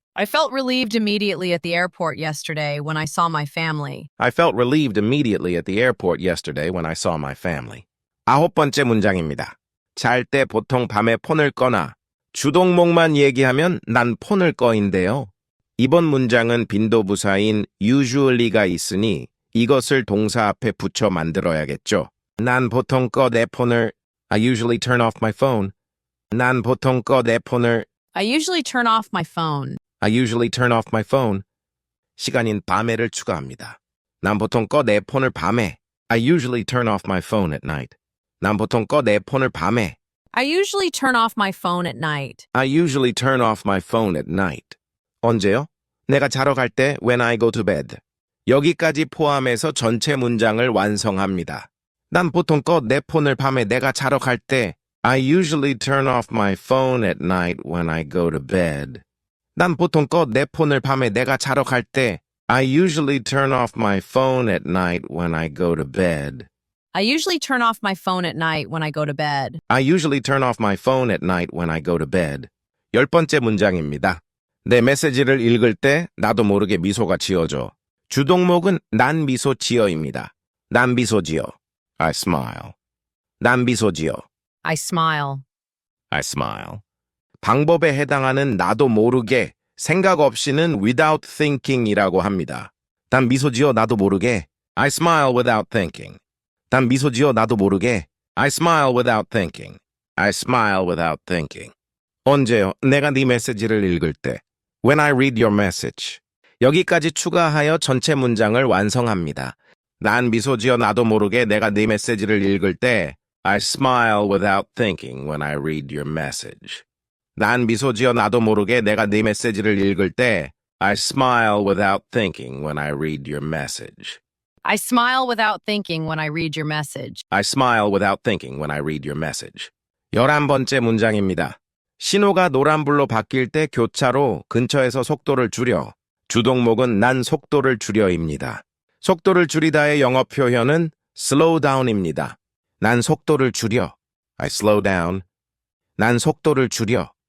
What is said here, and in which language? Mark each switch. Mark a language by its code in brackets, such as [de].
[en] I felt relieved immediately at the airport yesterday when I saw my family. I felt relieved immediately at the airport yesterday when I saw my family. [ko] 9번째 문장입니다. 잘 때 보통 밤에 폰을 꺼나 주동목만 얘기하면 난 폰을 꺼인데요. 이번 문장은 빈도부사인 usually가 있으니 이것을 동사 앞에 붙여 만들어야겠죠. 난 보통 내 폰을 [en] I usually turn off my phone. [ko] 난 보통 내 폰을 [en] I usually turn off my phone. I usually turn off my phone. [ko] 시간인 밤에를 추가합니다. 난 보통 내 폰을 밤에 [en] I usually turn off my phone at night. [ko] 난 보통 내 폰을 밤에 [en] I usually turn off my phone at night. I usually turn off my phone at night. [ko] 언제요? 내가 자러 갈 때 [en] when I go to bed. [ko] 여기까지 포함해서 전체 문장을 완성합니다. 난 보통 내 폰을 밤에 내가 자러 갈 때 [en] I usually turn off my phone at night when I go to bed. [ko] 난 보통 내 폰을 밤에 내가 자러 갈 때 [en] I usually turn off my phone at night when I go to bed. I usually turn off my phone at night when I go to bed. I usually turn off my phone at night when I go to bed. [ko] 10번째 문장입니다. 내 메시지를 읽을 때 나도 모르게 미소가 지어져. 주동목은 난 미소 지어입니다. 난 미소 지어. [en] I smile. [ko] 난 미소 지어. [en] I smile. I smile. [ko] 방법에 해당하는 나도 모르게 생각 없이는 without thinking이라고 합니다. 난 미소 지어 나도 모르게 [en] I smile without thinking. [ko] 난 미소 지어 나도 모르게 [en] I smile without thinking. I smile without thinking. [ko] 언제요? 내가 네 메시지를 읽을 때 [en] When I read your message. [ko] 여기까지 추가하여 전체 문장을 완성합니다. 난 미소 지어 나도 모르게 내가 네 메시지를 읽을 때 [en] I smile without thinking when I read your message. [ko] 난 미소 지어 나도 모르게 내가 네 메시지를 읽을 때 [en] I smile without thinking when I read your message. I smile without thinking when I read your message. I smile without thinking when I read your message. [ko] 11번째 문장입니다. 신호가 노란불로 바뀔 때 교차로 근처에서 속도를 줄여. 주동목은 난 속도를 줄여입니다. 속도를 줄이다의 영어 표현은 slow down입니다. 난 속도를 줄여. [en] I slow down. [ko] 난 속도를 줄여.